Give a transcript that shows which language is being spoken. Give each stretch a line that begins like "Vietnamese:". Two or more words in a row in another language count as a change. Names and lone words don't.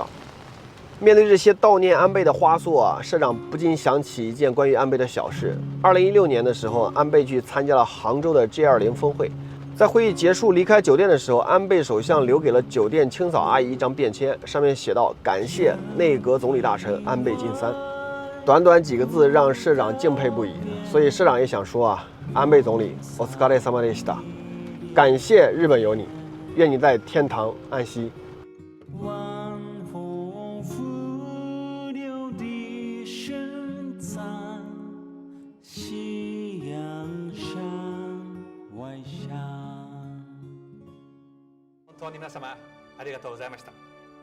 Chinese: 面对这些悼念安倍的花束社长不禁想起一件关于安倍的小事。2016年的时候，安倍去参加了杭州的 G20峰会，在会议结束离开酒店的时候，安倍首相留给了酒店清扫阿姨一张便签，上面写道：“感谢内阁总理大臣安倍晋三。” 短短几个字让社长敬佩不已，所以社长也想说安倍总理，
Japanese: お疲れ様でした，
Chinese: 感谢日本有你，愿你在天堂安息。晚风拂柳笛声残，夕阳山外山。
Japanese: 本当に皆様ありがとうございました。